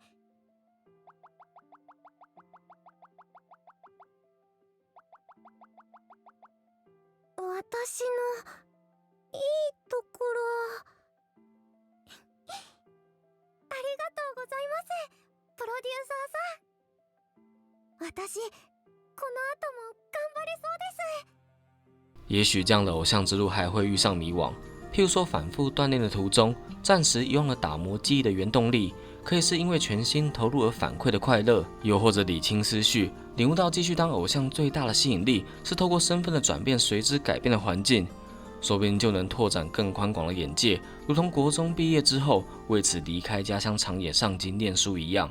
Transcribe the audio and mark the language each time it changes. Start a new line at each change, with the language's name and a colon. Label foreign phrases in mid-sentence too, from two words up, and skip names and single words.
Japanese: 私のいいところありがとうございます、プロデューサーさん。私この後も頑張れそうです。
Chinese: 也许这样的偶像之路还会遇上迷惘，譬如说反复锻炼的途中，暂时遗忘了打磨记忆的原动力，可以是因为全心投入而反馈的快乐，又或者理清思绪，领悟到继续当偶像最大的吸引力是透过身份的转变随之改变的环境，说不定就能拓展更宽广的眼界，如同国中毕业之后为此离开家乡长野上京念书一样。